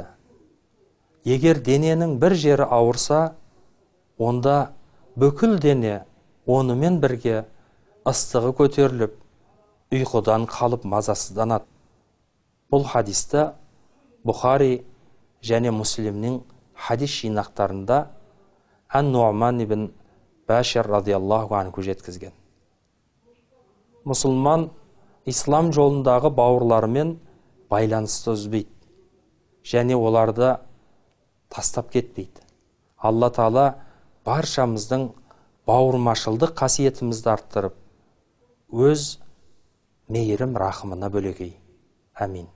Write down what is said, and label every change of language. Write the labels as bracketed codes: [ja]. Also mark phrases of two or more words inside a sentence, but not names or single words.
[kk] Егер дененің бір жері ауырса, онда бүкіл дене онымен бірге ыстығы көтеріліп, ұйқыдан қалып мазасызданады. Бұл хадисті Бұхари және Муслимнің хадис жинақтарында Ан-Нуъман ибн Башир [ar] رضي الله عنه [kk] жеткізген. Мұсылман ислам жолындағы бауырларымен байланысты үзбейді және оларды тастап кетпейді. Алла Тағала баршамыздың бауырмашылдық қасиетімізді арттырып, өз мейірім рахымына бөлегей.